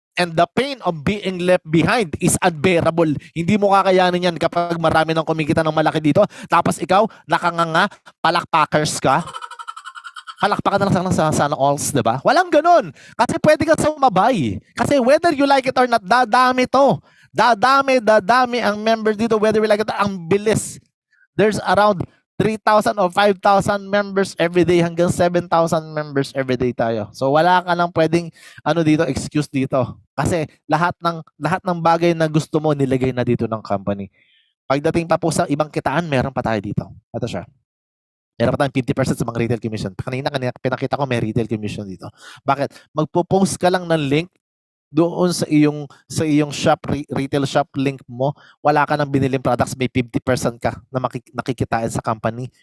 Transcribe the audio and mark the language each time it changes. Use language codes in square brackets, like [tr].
[en] And the pain of being left behind is unbearable. [tl] Hindi mo kakayanin yan kapag marami nang kumikita ng malaki dito. Tapos ikaw, nakanganga, palakpackers ka. Halakpakan na lang sa sana alls, diba? Walang ganun. Kasi pwede ka sumabay. Kasi [en] whether you like it or not, [tl] dadami to. Dadami ang members dito, [en] whether you like it, [tl] ang bilis. [en] There's around 3,000 or 5,000 members every day hanggang 7,000 members every day tayo. [tl] So wala ka nang pwedeng dito, excuse dito. Kasi lahat ng bagay na gusto mo nilagay na dito ng company. Pagdating pa po sa ibang kitaan, meron pa tayo dito. Ito siya. Meron pa tayong 50% sa mga retail commission. Kanina pinakita ko may retail commission dito. Bakit? Magpo-post ka lang ng link doon sa iyong retail shop link mo, wala ka nang biniling products, may 50% ka na nakikitain sa company.